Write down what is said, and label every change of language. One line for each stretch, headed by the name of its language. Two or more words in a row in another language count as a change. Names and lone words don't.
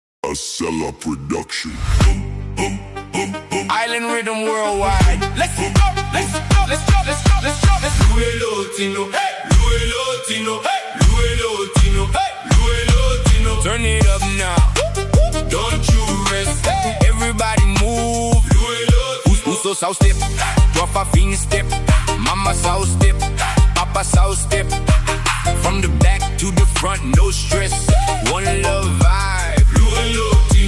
English: A Sellar Production. Island rhythm worldwide. Let's go, let's go, let's go, let's go, let's go.
Samoan: LUE, TINO, hey, LUE, TINO, hey, LUE, TINO, hey, LUE, TINO.
English: Turn it up now, don't you rest. Everybody move. Uso south step, drop a fin step. Mama south step, Papa south step. From the back to the front, no stress. One love vibe.
Samoan: LUE, TINO.